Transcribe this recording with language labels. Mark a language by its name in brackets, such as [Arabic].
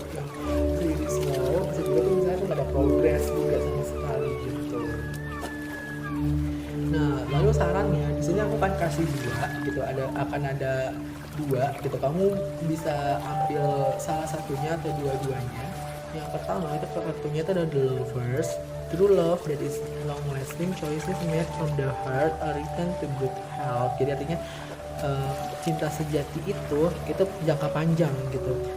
[Indonesian] Yang bisa jadi slow, bisa juga tuh misalnya tuh nggak ada progress juga sama sekali gitu. Nah, lalu sarannya di sini aku akan kasih dua gitu, akan ada dua gitu. Kamu bisa ambil salah satunya atau dua-duanya. Yang pertama itu kartunya itu ada The Lovers. [English] True love that is long lasting, choices made from the heart are written to good health. [Indonesian] Jadi artinya cinta sejati itu jangka panjang gitu.